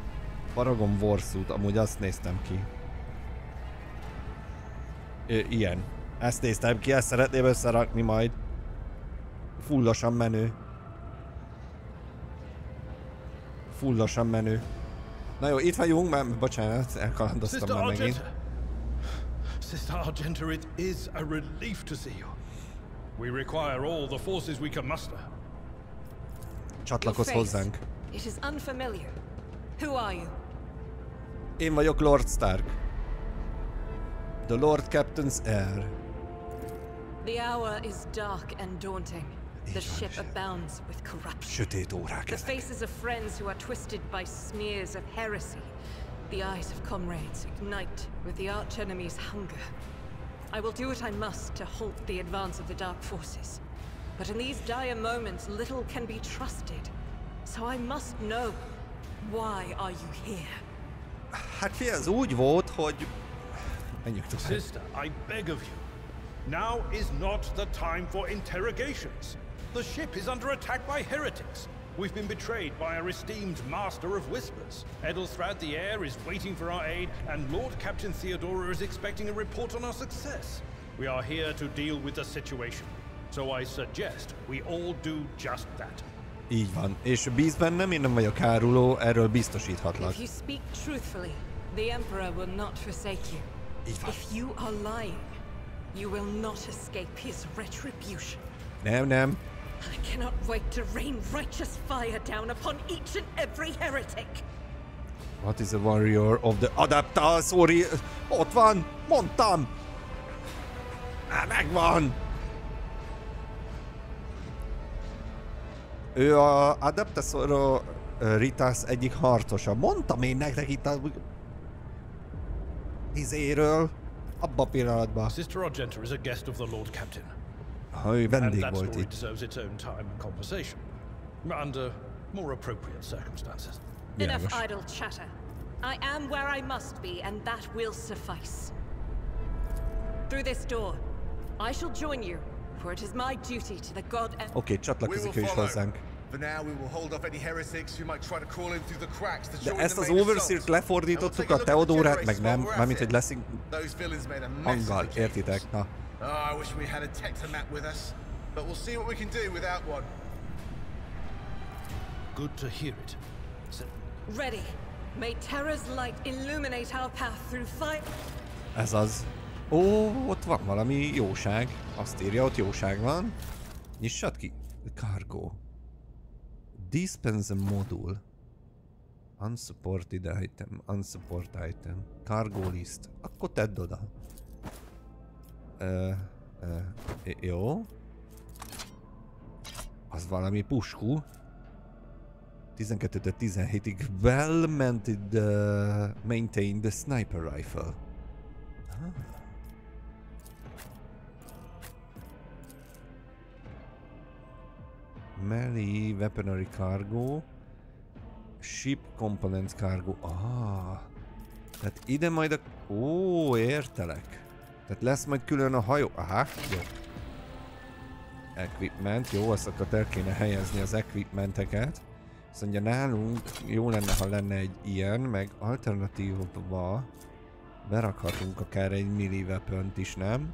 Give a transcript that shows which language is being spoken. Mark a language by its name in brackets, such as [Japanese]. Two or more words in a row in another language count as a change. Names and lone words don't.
[Hungarian] Paragon Warsuit, amúgy azt néztem ki. Ilyen. Ezt néztem ki, ezt szeretném összerakni majd. Fullosan menő. Fullosan menő. Na jó, itt vagyunk, már bocsánat, elkalandoztam már megint. [English] Sister Argenta, it is a relief to see you. We require all the forces we can muster. [Hungarian] Csatlakozz hozzánk. [English] It is unfamiliar. Who are you? [Hungarian] Én vagyok [English] Lord Stark. The Lord Captain's heir. The hour is dark and daunting. The ship abounds with corruption. [Hungarian] Sötét órák [English] The [Hungarian] ezek. [English] faces of friends who are twisted by smears of heresy. The eyes of comrades ignite with the arch-enemy's hunger. I will do what I must to halt the advance of the dark forces. But in these dire moments, little can be trusted. So I must know, why are you here? [Hungarian] Hát figyelj, ez úgy volt, hogy... Menjünk tovább. [English] Sister, I beg of you. Now is not the time for interrogations. The ship is under attack by heretics. We've been betrayed by our esteemed master of whispers. Edelstrad the heir is waiting for our aid, and Lord Captain Theodora is expecting a report on our success. We are here to deal with the situation. So I suggest we all do just that. [Hungarian] Így van. És bíz bennem, én nem vagyok áruló, erről biztosíthatlak. [English] If you speak truthfully, the Emperor will not forsake you. [Hungarian] Így van. [English] If you are lying, you will not escape his retribution. [Hungarian] Nem. [English] I cannot wait to rain righteous fire down upon each and every heretic. What is a warrior of the Adepta? Sorry, [Hungarian] ott van, mondtam! Megvan! Ő a Adepta Sororitas egyik harcosa. Mondtam én nektek itt a... izéről, abba a pillanatban. [English] Sister Argenta is a guest of the Lord Captain. [Hungarian] Ha ő vendég [English] and that [Hungarian] volt [English] story [Hungarian] itt. [English] deserves its own time and conversation. Under more appropriate circumstances. Enough idle chatter. I am where I must be, and that will suffice. Through this door, I shall join you, for it is my duty to the god and... [Hungarian] Oké, csatlakozik ő is hozzánk. [English] For now, we will hold off any heretics who might try to crawl in through the cracks to join [Hungarian] De ezt [English] the [Hungarian] az [English] main [Hungarian] Overseer-t [English] assault. [Hungarian] lefordítottuk, a Theodorát meg nem, mármint hogy leszünk [English] Those villains made a mess [Hungarian] hanggal, [English] of the [Hungarian] értitek? [English] cables. [Hungarian] Na. [English] Oh, I wish we had a Tectomat with us, but we'll see what we can do without one. Good to hear it. Ready. May terror's light illuminate our path through fire. [Hungarian] Ez az. Ó, ott van valami jóság. Azt írja, ott jóság van. Nyissad ki. [English] Cargo. Dispense module. Unsupported item. Unsupport item. Cargo list. [Hungarian] Akkor tedd oda. Jó. Az valami puskú. 12-től 17-ig [English] maintained sniper rifle. Melee weaponry cargo. Ship components cargo. [Hungarian] Tehát ide majd a... Ó, értelek. Tehát lesz majd külön a hajó. Aha, jó. Equipment. Jó, azt akkor el kéne helyezni az equipmenteket. Azt mondja, nálunk jó lenne, ha lenne egy ilyen, meg alternatívba berakhatunk akár egy [English] melee weapont [Hungarian] is, nem?